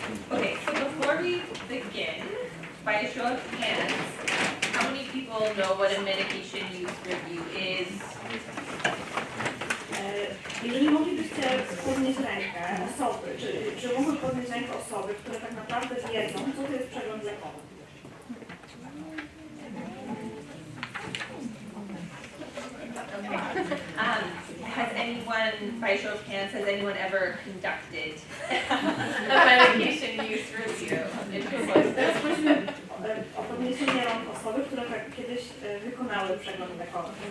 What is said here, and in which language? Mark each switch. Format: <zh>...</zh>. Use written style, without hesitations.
<en>Okay, so before we begin, by a show of hands, how many people know what a medication use review is?</en> <pl>Jeżeli moglibyście podnieść rękę osoby, czy mogły podnieść rękę osoby, które tak naprawdę wiedzą, co to jest przegląd lekowy?</pl> <en>Has anyone, by a show of hands, has anyone ever conducted a medication use review?</en> <pl>Teraz prosimy o podniesienie rąk osoby, które tak kiedyś wykonały przegląd lekowy.</pl>